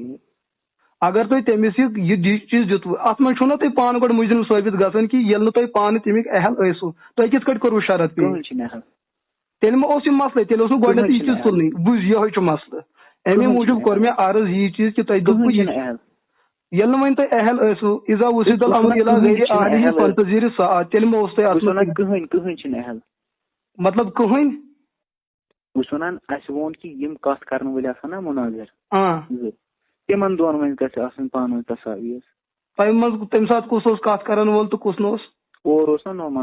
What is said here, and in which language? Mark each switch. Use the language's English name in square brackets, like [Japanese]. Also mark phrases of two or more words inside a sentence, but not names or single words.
[Kashmiri] اوس نعمان صٲب اگر تُہۍ تٔمِس یہِ چیٖز دِتوٕ اَتھ منٛز چھُو نا تُہۍ پانہٕ گۄڈٕ مُجرِم ثٲبت گژھان کہِ ییٚلہِ نہٕ تۄہہِ پانہٕ تَمیُک اہل ٲسِو تۄہہِ کِتھ کٲٹھۍ کوٚروٕ شرط پیش تیٚلہِ ما اوس یہِ مسلہٕ تیٚلہِ اوس نہٕ گۄڈٕنیتھ یہِ چیٖز تُلنٕے بوٗز یِہوے چھُ مسلہٕ اَمے موٗجوٗب کوٚر مےٚ عرض یی چیٖز کہِ تۄہہِ دوٚپوٕ ییٚلہِ نہٕ وۄنۍ تۄہہِ اہل ٲسِو [Arabic] اِذا وُسِد الامر الی غیر اہلہ فانتظر الساعۃ [Kashmiri] تیٚلہِ ما اوس تۄہہِ اَتھ منٛز مطلب کٕہٕنۍ بہٕ چھُس وَنان اَسہِ ووٚن کہِ یِم کَتھ کَرن وٲلۍ آسان نا مُناظر تِمن دۄن وۄنۍ گژھِ آسٕنۍ پانہٕ ؤنۍ تصاویٖر تۄہہِ منٛز تَمہِ ساتہٕ کُس اوس کَتھ کرن وول تہٕ کُس نہٕ اوس اور اوس نا نومان